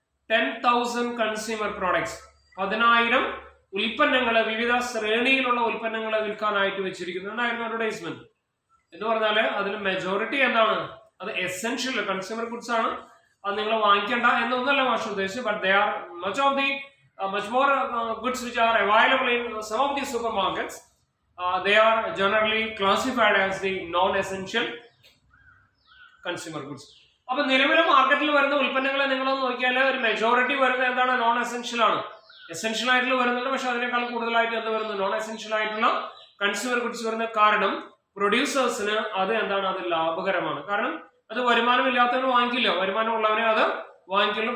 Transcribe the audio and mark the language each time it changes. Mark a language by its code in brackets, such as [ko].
[ml] 10,000 consumer products, 10,000 ഉൽപ്പന്നങ്ങള്, വിവിധ ശ്രേണിയിലുള്ള ഉൽപ്പന്നങ്ങളെ വിൽക്കാനായിട്ട് വെച്ചിരിക്കുന്നു എന്നായിരുന്നു അഡ്വർടൈസ്മെന്റ്. എന്ന് പറഞ്ഞാല് അതിൽ മെജോറിറ്റി എന്താണ്, അത് എസെൻഷ്യൽ കൺസ്യൂമർ ഗുഡ്സ് ആണ്, അത് നിങ്ങൾ വാങ്ങിക്കേണ്ട എന്നൊന്നല്ല മാഷ് ഉദ്ദേശിച്ചു. [en] But they are much more goods which are available in some of the supermarkets. They are generally classified as the non-essential consumer goods. [ml] അപ്പൊ നിലവിലെ മാർക്കറ്റിൽ വരുന്ന ഉൽപ്പന്നങ്ങളെ നിങ്ങളൊന്ന് നോക്കിയാൽ ഒരു മെജോറിറ്റി വരുന്നത് എന്താണ്, നോൺ എസെൻഷ്യൽ ആണ്. എസെൻഷ്യൽ ആയിട്ടുള്ള വരുന്നുണ്ട്, പക്ഷെ അതിനേക്കാൾ കൂടുതലായിട്ട് എന്ത് വരുന്നത്, നോൺ എസെൻഷ്യൽ ആയിട്ടുള്ള കൺസ്യൂമർ ഗുഡ്സ് വരുന്ന. കാരണം പ്രൊഡ്യൂസേഴ്സിന് അത് എന്താണ്, അത് ലാഭകരമാണ്. കാരണം അത് വരുമാനമില്ലാത്തവന് വാങ്ങിക്കില്ല, വരുമാനമുള്ളവനെ അത് വാങ്ങിക്കുള്ളൂ.